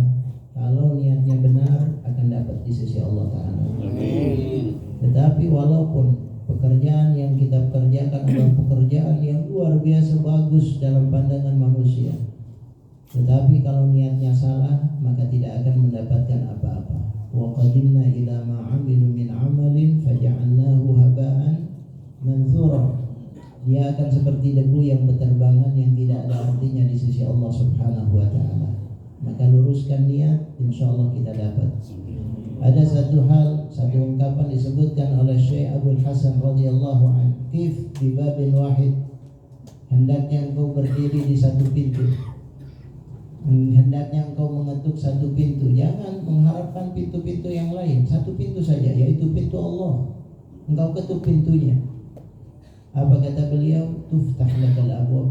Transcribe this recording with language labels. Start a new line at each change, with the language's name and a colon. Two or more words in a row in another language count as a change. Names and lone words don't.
Indonesian: Kalau niatnya benar akan dapat di sisi Allah Ta'ala. Tetapi walaupun pekerjaan yang kita kerjakan adalah pekerjaan yang luar biasa bagus dalam pandangan manusia, tetapi kalau niatnya salah maka tidak akan mendapatkan apa-apa.
Arabic: وقدمنا إلى ما عملوا من عمل فجعلناه هباء منثورا.
Indonesian: Dia akan seperti debu yang berterbangan yang tidak ada artinya di sisi Allah
Arabic: سبحانه وتعالى.
Indonesian: Maka luruskan niat, insyaallah kita dapat. Ada satu hal, satu ungkapan disebutkan oleh Syekh Abdul Hasan
Arabic: رضي الله عنه, "قف بباب واحد."
Indonesian: Hendaknya engkau berdiri di satu pintu. Hendaknya engkau mengetuk satu pintu. Jangan mengharapkan pintu-pintu yang lain. Satu pintu saja, yaitu pintu Allah. Engkau ketuk pintunya. Apa kata beliau?
Arabic: تفتح لك الأبواب.